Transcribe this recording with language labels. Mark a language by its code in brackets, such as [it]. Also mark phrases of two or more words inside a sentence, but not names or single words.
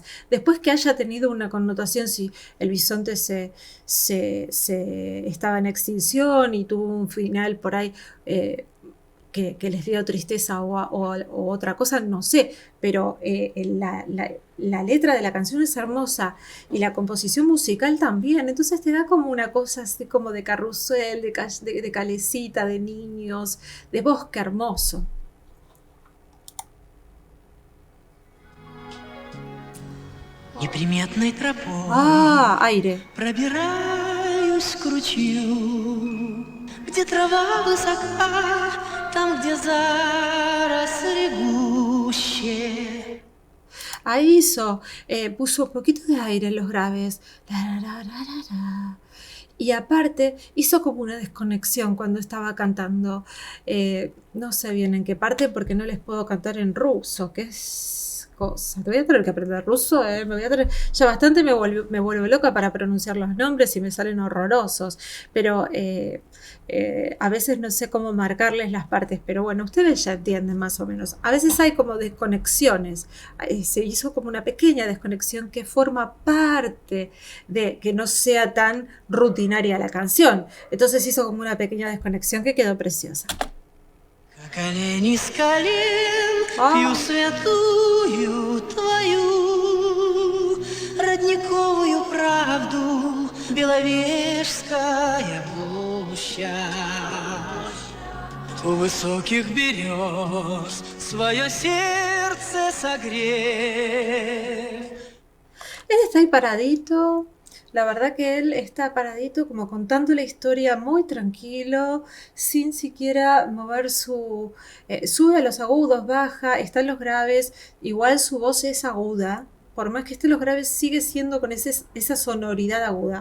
[es] Después que haya tenido una connotación, si el bisonte se estaba en extinción y tuvo un final por ahí eh, que les dio tristeza o otra cosa, no sé, pero la letra de la canción es hermosa y la composición musical también, entonces te da como una cosa así como de carrusel, de calecita, de niños, de bosque hermoso. [ru] Неприметной тропой [es] Ah, aire. [ru] пробираюсь к ручью, где трава высока, там, где заросли гуще. [es] Ahí puso un poquito de aire en los graves. La, la, la, la, la. Y aparte hizo como una desconexión cuando estaba cantando. No sé bien en qué parte porque no les puedo cantar en ruso, que es cosa. Te voy a tener que aprender ruso, me voy a tener... Ya bastante me vuelvo loca para pronunciar los nombres y me salen horrorosos. Pero a veces no sé cómo marcarles las partes, pero bueno, ustedes ya entienden más o menos. A veces hay como desconexiones. Se hizo como una pequeña desconexión que forma parte de que no sea tan rutinaria la canción. Entonces hizo como una pequeña desconexión que quedó preciosa. [ru] Как олень из колен пью Ah. святую твою родниковую правду, Беловежская пуща. У высоких берез свое сердце согрев. [es] Él está ahí paradito. La verdad que él está paradito como contando la historia muy tranquilo, sin siquiera mover sube a los agudos, baja, está en los graves, igual su voz es aguda, por más que esté en los graves sigue siendo con esa sonoridad aguda.